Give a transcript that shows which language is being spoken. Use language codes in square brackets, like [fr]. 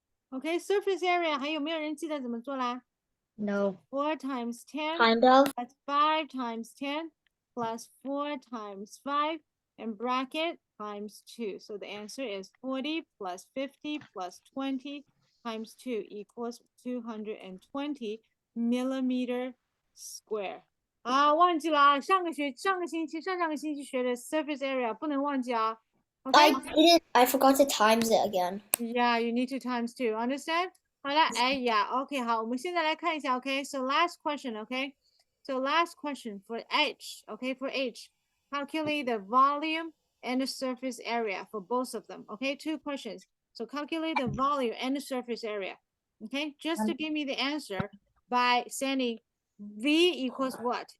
[zh] OK, surface area 还有没有人记得怎么做啦 [en] No. ？4 times 10 Kind of. that's 5 times 10 plus 4 times 5 and bracket times 2. So the answer is 40 plus 50 plus 20 times 2 equals 220 millimeter square. [zh] 啊，忘记了啊！上个星期、上个星期学的 surface area 不能忘记啊。 OK， [en] I forgot to times it again. yeah, you need to times two. Understand? [zh] 好了，哎呀，OK，好，我们现在来看一下，OK。 [en] So last question, OK. So last question for H, OK, for H, calculate the volume and the surface area for both of them. OK, two questions. So calculate the volume and the surface area. OK, just to give me the answer by sending V equals what?